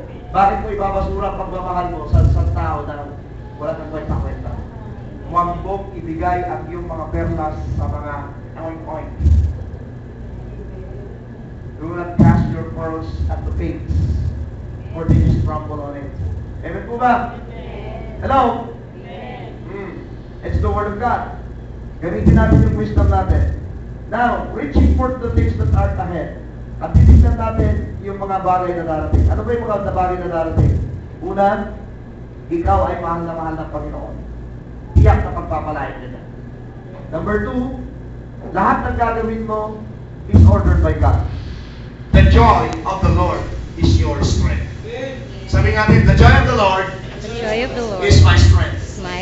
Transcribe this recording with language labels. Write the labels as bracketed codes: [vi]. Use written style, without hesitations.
[tl] Bakit mo ibabasura ang pagmamahal mo sa isang tao na wala nang kwenta-kwenta? Huwag mong ibigay ang iyong mga perlas sa mga oink-oink. [en] Do not cast your pearls at the pigs, for they just trample on it. [tl] Amen po ba? [en] Hello? It's the Word of God. [tl] Gamitin natin yung wisdom natin. [en] Now, reaching forth the things that are ahead. [tl] At titignan natin yung mga bagay na darating. Ano ba yung mga bagay na darating? Una, ikaw ay mahal na mahal ng Panginoon. Tiyak na pagpapalain niya. Number 2, lahat ng gagawin mo [en] is ordered by God. The joy of the Lord is your strength. [tl] Sabi natin, [en] the joy of the Lord, is my strength.